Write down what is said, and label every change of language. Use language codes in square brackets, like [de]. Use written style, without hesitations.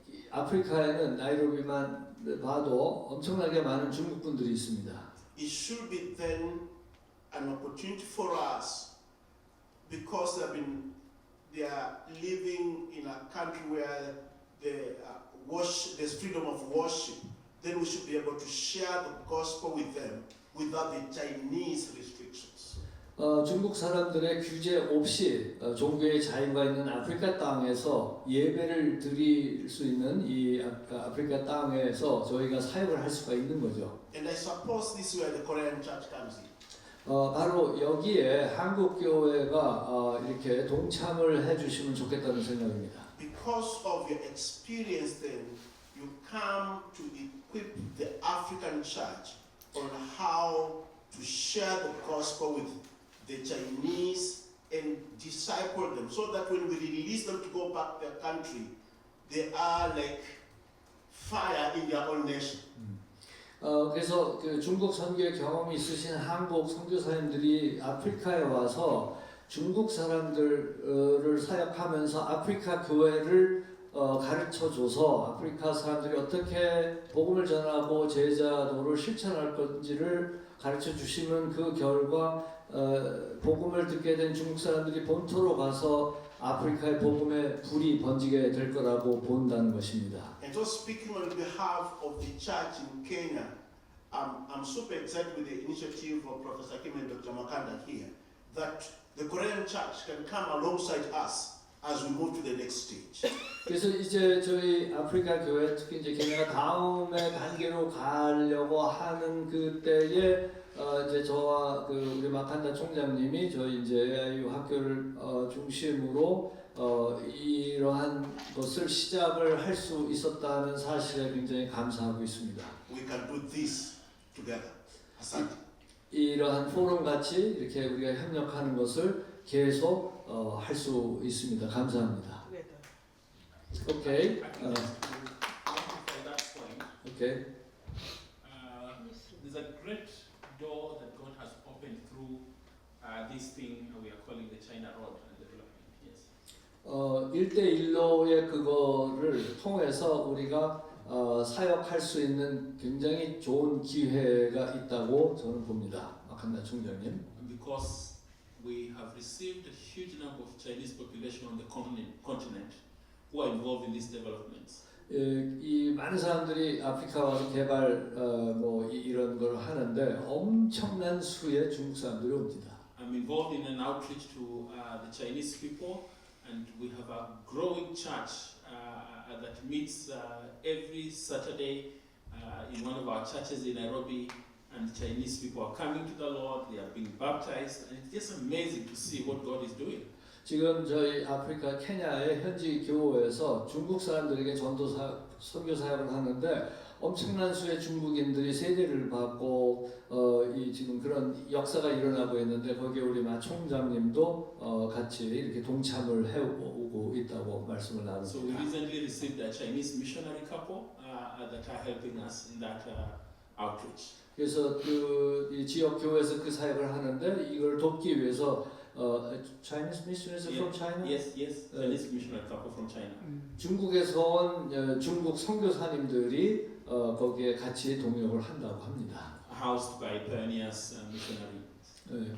[ko] 아프리카에는 나이로비만 봐도 엄청나게 많은 중국 분들이 있습니다. [en] It should be then an opportunity for us because they are living in a country where there's freedom of worship. Then we should be able to share the gospel with them without the Chinese restrictions. [ko] 중국 사람들의 규제 없이 종교의 자유가 있는 아프리카 땅에서 예배를 드릴 수 있는 이 아프리카 땅에서 저희가 사역을 할 수가 있는 거죠. [en] And I suppose this is where the Korean church comes in. [ko] 바로 여기에 한국 교회가 이렇게 동참을 해주시면 좋겠다는 생각입니다. [en] Because of your experience, then you come to equip the African church on how to share the gospel with the Chinese and disciple them, so that when we release them to go back to their country, they are like fire in their own nation. [ko] 그래서 그 중국 선교의 경험이 있으신 한국 선교사님들이 아프리카에 와서 중국 사람들을 사역하면서 아프리카 교회를 가르쳐줘서 아프리카 사람들이 어떻게 복음을 전하고 제자도를 실천할 건지를 가르쳐 주시면 그 결과 복음을 듣게 된 중국 사람들이 본토로 가서 아프리카의 복음의 불이 번지게 될 거라고 본다는 것입니다. [en] And so speaking on behalf of the church in Kenya, I'm super excited with the initiative of Professor Kim and Dr. Makanda here, that the Korean church can come alongside us as we move to the next stage. [ko] 그래서 이제 저희 아프리카 교회 특히 이제 케냐가 다음의 단계로 가려고 하는 그때에 이제 저와 그 우리 마칸다 총장님이 저희 이제 AIU 학교를 중심으로 이러한 것을 시작을 할 수 있었다는 사실에 굉장히 감사하고 있습니다. [en] We can do this together. Asante. [ko] 이러한 포럼 같이 이렇게 우리가 협력하는 것을 계속 할 수 있습니다. 감사합니다. 오케이. [en] From that point, 오케이. there's a great door that God has opened through this thing we are calling the China Road and development. Yes. [ko] 1대1로의 그거를 통해서 우리가 사역할 수 있는 굉장히 좋은 기회가 있다고 저는 봅니다. 마칸다 총장님. [en] Because we have received a huge number of Chinese population on the continent who are involved in these developments. [ko] 이 많은 사람들이 아프리카 와서 개발 이런 걸 하는데 엄청난 수의 중국 사람들이 옵니다. [en] I'm involved in an outreach to the Chinese people, and we have a growing church that meets every Saturday in one of our churches in Nairobi, and Chinese people are coming to the Lord, they are being baptized, and it's just amazing to see what God is doing. [ko] 지금 저희 아프리카 케냐의 현지 교회에서 중국 사람들에게 선교 사역을 하는데 엄청난 수의 중국인들이 세례를 받고 이 지금 그런 역사가 일어나고 있는데 거기에 우리 마 총장님도 같이 이렇게 동참을 해오고 있다고 말씀을 [en] So we [ko] 나눕니다. [en] recently received a Chinese missionary couple that are helping us in that outreach. [ko] 그래서 이 지역 교회에서 그 사역을 하는데 이걸 돕기 위해서 [en] Chinese missionaries from China? Yes, Chinese missionary couple from China. [ko] 중국에서 온 중국 선교사님들이 거기에 같이 동역을 한다고 합니다. [en] Housed by Pioneers Missionary.